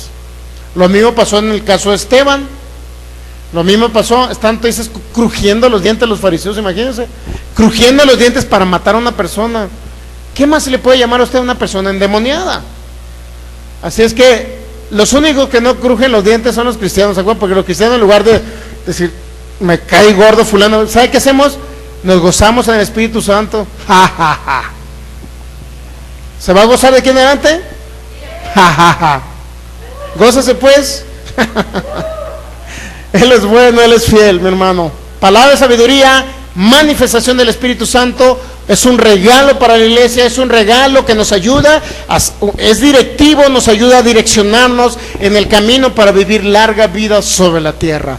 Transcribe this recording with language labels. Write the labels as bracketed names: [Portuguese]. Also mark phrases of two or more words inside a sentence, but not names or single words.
[Spanish] Lo mismo pasó en el caso de Esteban. Lo mismo pasó, están entonces crujiendo los dientes los fariseos, imagínense, crujiendo los dientes para matar a una persona. ¿Qué más se le puede llamar a usted a una persona endemoniada? Así es que los únicos que no crujen los dientes son los cristianos, ¿se acuerdan? Porque los cristianos, en lugar de decir, me cae gordo fulano, ¿sabe qué hacemos? Nos gozamos en el Espíritu Santo. Ja, ja, ja. ¿Se va a gozar de aquí en adelante? Ja, ja, ja. Gózase pues. Él es bueno, Él es fiel, mi hermano. Palabra de sabiduría, manifestación del Espíritu Santo, es un regalo para la iglesia, es un regalo que nos ayuda, es directivo, nos ayuda a direccionarnos en el camino para vivir larga vida sobre la tierra.